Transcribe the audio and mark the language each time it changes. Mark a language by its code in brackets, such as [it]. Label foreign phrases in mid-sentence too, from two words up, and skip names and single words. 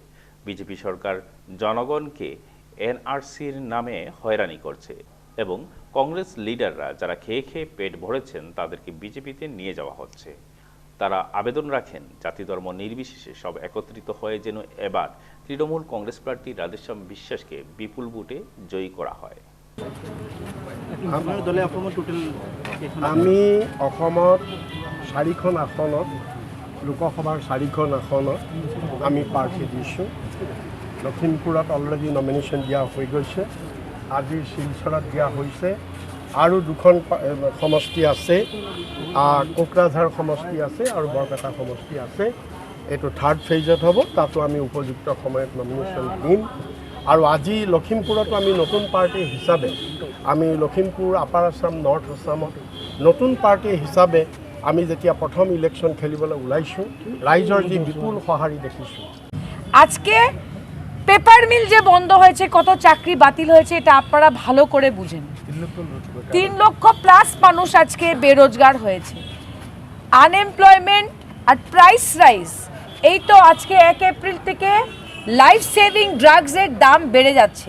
[bn] বিজেপি সরকার জনগণকে এনআরসির নামে হয়রানি করছে এবং কংগ্রেস লিডাররা যারা খেয়ে খেয়ে পেট ভরেছেন তাদেরকে বিজেপিতে নিয়ে যাওয়া হচ্ছে। তারা আবেদন রাখেন জাতি ধর্ম নির্বিশেষে সব একত্রিত হয়ে যেন এবার তৃণমূল কংগ্রেস প্রার্থী ৰাধেশ্যাম বিশ্বাসকে বিপুল ভোটে জয়ী করা হয়। [as] আমি অসমত 4খন আসনত, লোকসভাৰ 4খন আসনত আমি প্ৰাৰ্থী দিছোঁ। লখিমপুৰত [en] already nomination [as] দিয়া হৈ গৈছে, আজি শিলচৰত দিয়া হৈছে, আৰু 2খন সমষ্টি আছে, কোকৰাঝাৰ সমষ্টি আছে আৰু বৰপেটা সমষ্টি আছে। এইটো 3rd ফেজত হ'ব, তাতো আমি উপযুক্ত সময়ত নমিনেশ্যন দিম। আৰু আজি লখিমপুৰতো আমি নতুন পাৰ্টি হিচাপে, আমি লখিমপুৰ, আপাৰ আছাম, নৰ্থ আছামত নতুন পাৰ্টি হিচাপে আমি যেতিয়া প্ৰথম ইলেকশ্যন খেলিবলৈ ওলাইছোঁ, ৰাইজৰ যি বিপুল সঁহাৰি দেখিছোঁ। [bn] আজকে [en] paper mill [bn] যে বন্ধ হয়েছে, কত চাকরি বাতিল হয়েছে, এটা আপনারা ভালো করে বুঝেন। 3 লক্ষ প্লাস মানুষ আজকে বেরোজগার হয়েছে। আনএমপ্লয়মেন্ট আর [en] price rise, [bn] এই তো আজকে 1 এপ্রিল থেকে [en] life saving drugs [bn] দাম বেড়ে যাচ্ছে।